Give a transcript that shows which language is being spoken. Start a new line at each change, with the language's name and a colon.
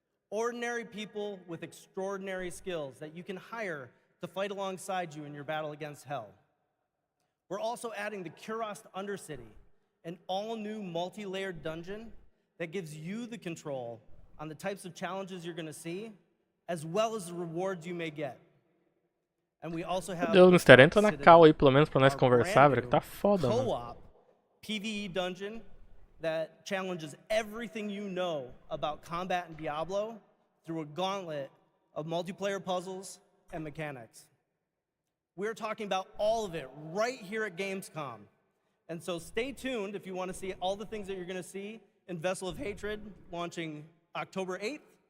English: Ordinary people with extraordinary skills that you can hire to fight alongside you in your battle against hell. We're also adding the Kurost Undercity, an all-new multi-layered dungeon that gives you the control on the types of challenges you're going to see, as well as the rewards you may get. And we also have
Portuguese: Deus, Mister, entra na cal aí pelo menos pra nós conversar, velho, que tá foda, mano.
English: Co-op PvE dungeon that challenges everything you know about combat in Diablo through a gauntlet of multiplayer puzzles and mechanics. We're talking about all of it right here at Gamescom. And so stay tuned if you want to see all the things that you're going to see in Vessel of Hatred, launching October 8th.